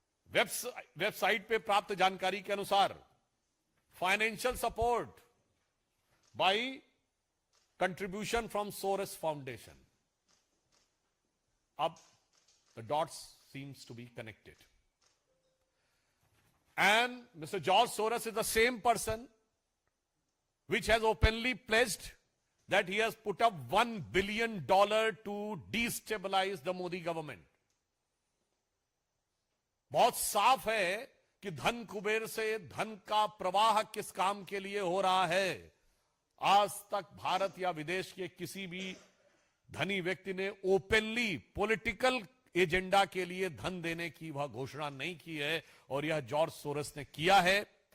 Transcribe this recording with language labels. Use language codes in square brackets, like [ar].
[en] website [hi] पे प्राप्त जानकारी के अनुसार [en] Financial support by contribution from Soros foundation. अब the dots seems to be connected and Mr. George Soros is the same person which has openly pledged that he has put up $1 billion to destabilize the Modi government. [hi] बहुत साफ है कि धन कुबेर से धन का प्रवाह किस काम के लिए हो रहा है। आज तक भारत या विदेश के किसी भी धनी व्यक्ति ने [en] openly political agenda [hi] के लिए धन देने की वह घोषणा नहीं की है और यह जॉर्ज सोरस ने किया है।